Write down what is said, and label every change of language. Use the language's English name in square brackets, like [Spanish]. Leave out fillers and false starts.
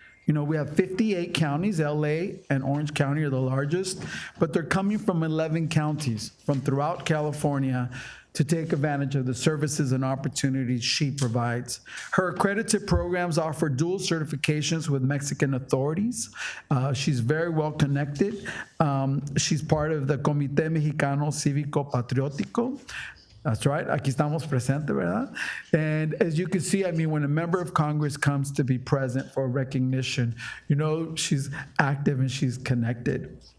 [English] You know, we have 58 counties. LA and Orange County are the largest, but they're coming from 11 counties from throughout California to take advantage of the services and opportunities she provides. Her accredited programs offer dual certifications with Mexican authorities. She's very well connected. She's part of the Comité Mexicano Cívico Patriótico. That's right, [Spanish] aquí estamos presentes, ¿verdad? [English] And as you can see, I mean, when a member of Congress comes to be present for recognition, you know she's active and she's connected.